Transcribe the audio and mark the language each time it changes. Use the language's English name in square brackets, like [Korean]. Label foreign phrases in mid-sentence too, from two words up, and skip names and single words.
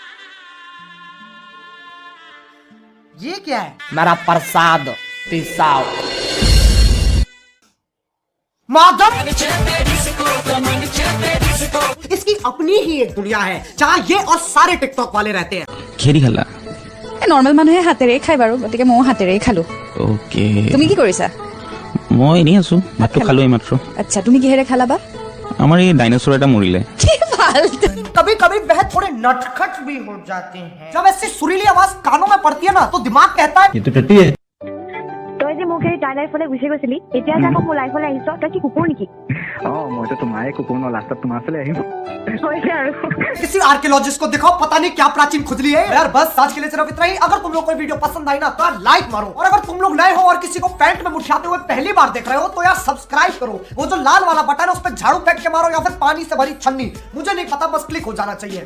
[Hindi] ये क्या है? मेरा प्रसाद पिसाओ। माधव, इसकी अपनी ही एक दुनिया है जहाँ ये और सारे टिकटॉक वाले रहते हैं। [Assamese] খেৰি খালা নৰ্মেল মানুহে হাতেৰে খাই বাৰু, গতিকে ময়ো হাতেৰে খালো। ওকে তুমি কি কৰিছা? মই এনেই আছো, ভাতটো খালো এইমাত্ৰ। আচ্ছা, তুমি কিহেৰে খালা বা? আমাৰ এই ডাইনোছৰ এটা মৰিলে। কি ভাল। [Hindi] कभी कभी वह थोड़े नटखट भी हो जाते हैं। जब ऐसी सुरीली आवाज कानों में पड़ती है ना तो दिमाग कहता है [Assamese] এইটো টটি তই যে মোক এই তাই লাইফলৈ গুচি গৈছিলি, এতিয়া যে আকৌ মোৰ লাইফলৈ আহিছ, তই কি কুকুৰ নেকি? মইতো তোমাৰে কুকুৰ ন, লাষ্টত তোমাৰ ওচৰলৈ আহিম। হৈছে আৰু। [Hindi] किसी आर्कियोलॉजिस्ट को दिखाओ, पता नहीं क्या प्राचीन खुजली है। यार बस आज के लिए सिर्फ इतना ही। अगर तुम लोग को वीडियो पसंद आई ना तो यार लाइक मारो, और अगर तुम लोग नए हो और किसी को पैंट में मुठियाते हुए पहली बार देख रहे हो तो यार सब्सक्राइब करो। वो जो लाल वाला बटन है उस पर झाड़ू फेंक के मारो या फिर पानी से भरी छन्नी, मुझे नहीं पता, बस क्लिक हो जाना चाहिए।